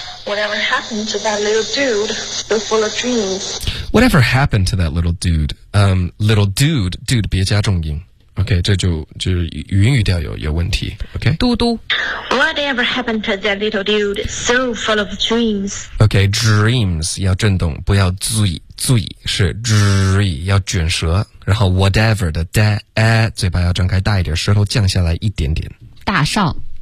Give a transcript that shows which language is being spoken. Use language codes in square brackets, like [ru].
[en] Whatever happened to that little dude so full of dreams? Whatever happened to that little dude? Little dude, dude, 别加重音。 [zh] OK, 这就是元语调有问题。 [en] OK? [zh] 嘟嘟。 [en] Whatever happened to that little dude so full of dreams? [zh] OK, dreams, 要震动，不要醉。醉是 dre 要卷舌，然后 whatever 的 da a 嘴巴要张开大一点，舌头降下来一点点。大少